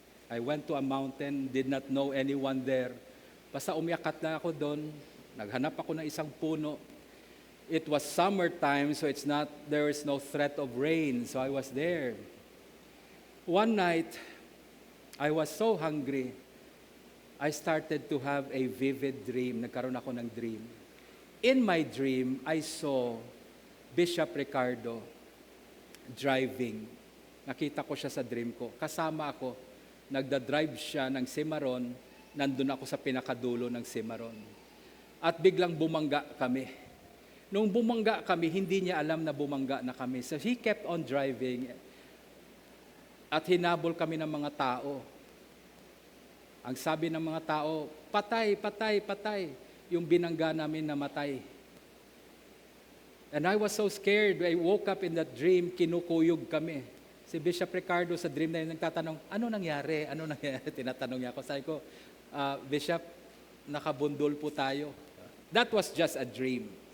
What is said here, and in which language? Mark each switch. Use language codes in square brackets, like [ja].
[en] I went to a mountain, did not know anyone there. [tl] Basta umakyat na ako doon, naghanap ako ng isang puno. [en] It was summertime, so there is no threat of rain, so I was there. One night, I was so hungry, I started to have a vivid dream. [tl] Nagkaroon ako ng dream. [en] In my dream, I saw Bishop Ricardo driving. [tl] Nakita ko siya sa dream ko. Kasama ako. Nagda-drive siya ng Cimarron. Nandun ako sa pinakadulo ng Cimarron. At biglang bumangga kami. Nung bumangga kami, hindi niya alam na bumangga na kami. [en] So he kept on driving. [tl] At hinabol kami ng mga tao. Ang sabi ng mga tao, patay, patay, patay. Yung binangga namin namatay. [en] And I was so scared. I woke up in that dream, [tl] kinukuyog kami. Si Bishop Ricardo sa dream na yun, nagtatanong, ano nangyari? Ano nangyari? Tinatanong niya ako. Sabi ko, Bishop, nakabundol po tayo. [en] That was just a dream.